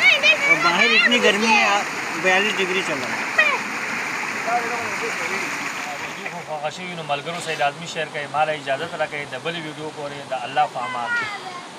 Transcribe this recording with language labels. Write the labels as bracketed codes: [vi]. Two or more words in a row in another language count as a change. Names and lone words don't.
[hi] और बाहर इतनी गर्मी है, 42 डिग्री चल रहा है. [ps] خوښ شوي نو ملګرو سره لازمي شیر کړئ. ما له اجازت راکړئ د بلې ویډیو پورې د الله په امان.